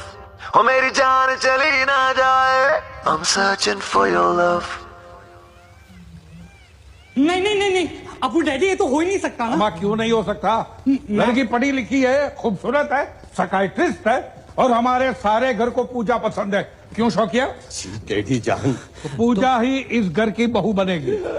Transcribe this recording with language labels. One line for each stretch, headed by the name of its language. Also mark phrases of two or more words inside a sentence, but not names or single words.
Hindi: ओ मेरी जान चली ना जाए,
English: I'm searching for your love।
Hindi: नहीं नहीं नहीं नहीं अबू डैडी, ये तो हो ही नहीं सकता ना। माँ क्यों नहीं हो सकता? लड़की पढ़ी लिखी है, खूबसूरत है, साइकियाट्रिस्ट है और हमारे सारे घर को पूजा पसंद है। क्यों शौकिया? डैडी जान, पूजा ही इस घर की बहू बनेगी।